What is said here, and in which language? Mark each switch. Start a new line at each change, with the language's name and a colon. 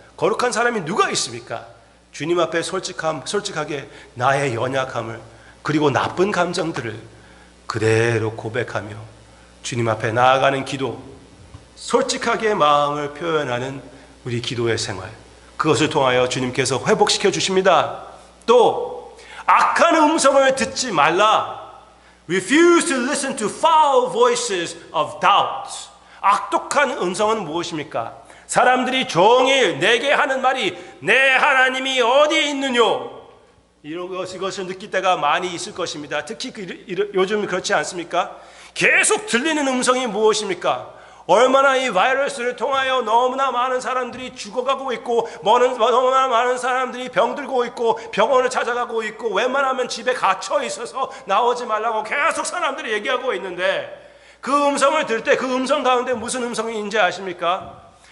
Korean: 거룩한 사람이 누가 있습니까? 주님 앞에 솔직하게 나의 연약함을 그리고 나쁜 감정들을 그대로 고백하며 주님 앞에 나아가는 기도, 솔직하게 마음을 표현하는 우리 기도의 생활, 그것을 통하여 주님께서 회복시켜 주십니다. 또 악한 음성을 듣지 말라.
English: Refuse to listen to foul voices of doubt.
Korean: 악독한 음성은 무엇입니까? 사람들이 종일 내게 하는 말이 내 하나님이 어디에 있느뇨? 이것을 느낄 때가 많이 있을 것입니다. 특히 요즘 그렇지 않습니까? 계속 들리는 음성이 무엇입니까? 얼마나 이 바이러스를 통하여 너무나 많은 사람들이 죽어가고 있고 너무나 많은 사람들이 병들고 있고 병원을 찾아가고 있고 웬만하면 집에 갇혀 있어서 나오지 말라고 계속 사람들이 얘기하고 있는데, 그 음성을 들을 때 그 음성 가운데 무슨 음성인지 아십니까?